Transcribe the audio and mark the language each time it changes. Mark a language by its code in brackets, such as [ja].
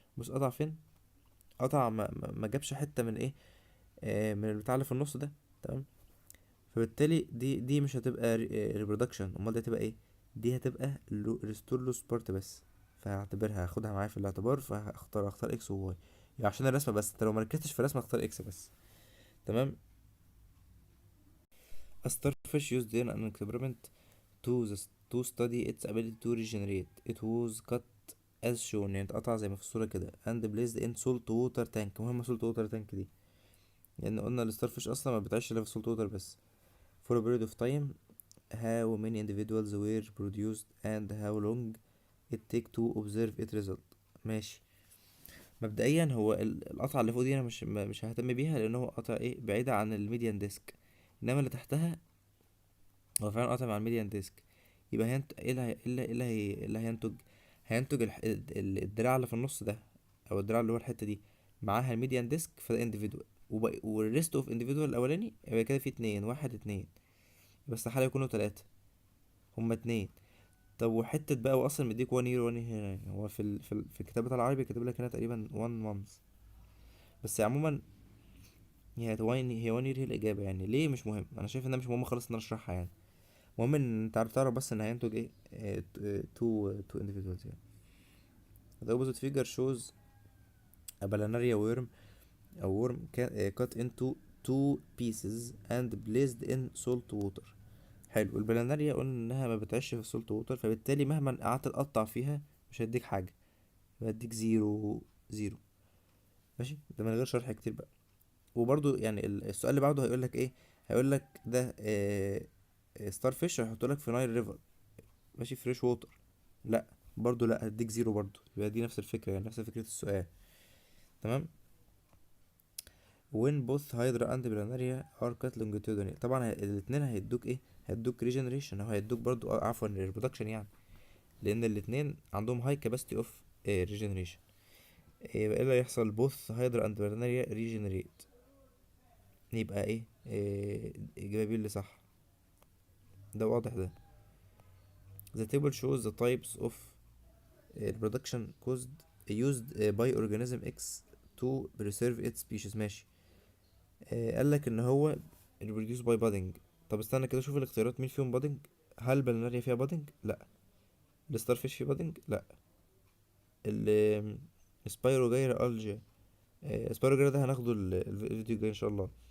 [ar] بص قطع فين، قطع ما جابش حته من ايه، من البتاع اللي في النص ده. تمام. فبالتالي دي مش هتبقى ريبرودكشن، امال دي هتبقى ايه، دي هتبقى ريستور لوس بارت بس. فهعتبرها هاخدها معايا في الاعتبار، اختار اكس وواي يعني عشان الرسمه بس. انت لو مركزتش في الرسمه اختار اكس بس. تمام. [en] A starfish used in an experiment to study its ability to regenerate. It was cut as shown، [ar] يعني اتقطع زي ما في الصورة كده، [en] and placed in salt water tank. [ar] مهمة [en] salt water tank [ar] دي لأن قلنا الستارفيش أصلا ما بتعيش إلا في [en] salt water [ar] بس. [en] For a period of time. How many individuals were produced and how long it take to observe it result. [ar] ماشي. مبدئيا هو القطعة اللي فوق دي أنا مش ههتم بيها لأن هو قطع ايه بعيدة عن الميديان ديسك، إنما اللي تحتها هو فعلا قاطع مع الميديان ديسك. يبقى ايه اللي هينتج. هينتج الدراع اللي في النص ده، او الدراع اللي هو الحته دي معاها الميديان ديسك، فده انديفيدوال. والريست اوف انديفيدوال الاولاني يبقى كده في اتنين، واحد اتنين، بس حاله يكونوا تلاتة. هما اتنين. طب وحته بقى، هو اصلا مديك 1 يير 1 هنا، هو في الكتاب بتاع العربي كاتب لك هنا تقريبا 1 مانث. بس عموما هي 1 يير هي الاجابه يعني. ليه مش مهم، انا شايف انها مش مهم خالص ان انا اشرحها يعني. المهم ان انت تعرف بس ان هينتج ايه. [en] Two individuals يعني. The opposite figure shows a planaria worm. A worm cut into two pieces and placed in salt water. [ar] حلو. البلاناريا قلنا انها ما بتعيش في السولت ووتر، فبالتالي مهما قعدت تقطع فيها مش هيديك حاجه، هيديك زيرو زيرو. ماشي، ده من غير شرح كتير بقى. وبرضو يعني السؤال اللي بعده هيقول لك ايه. هيقول لك ده ستار فيش هيحط لك في نايل ريفر، ماشي فريش ووتر. لا، برضو لا، هديك زيرو برضو. يبقى دي نفس الفكرة يعني، نفس فكرة السؤال. تمام. [en] when both hydra and planaria are cut longitudinally. [ar] طبعا الاتنين هيدوك ايه، هيدوك regeneration او هيدوك برضو عفوا reproduction يعني، لان الاتنين عندهم [en] high capacity of regeneration. [ar] يبقى ايه اللي هيحصل، [en] both hydra and planaria regenerate. [ar] يبقى ايه اجابة بي اللي صح، ده واضح ده. [en] the table shows the types of البرودكشن caused used by organism X to preserve its species. [ar] ماشي. قالك ان هو [en] reproduce by budding. [ar] طب استنى كده شوف الاختيارات مين فيهم budding. هل بلناريا فيها budding؟ لا. الستارفيش فيه budding؟ لا. ال سبايروجايرا الجا. سبايروجايرا ده هناخده الفيديو الجاي ان شاء الله.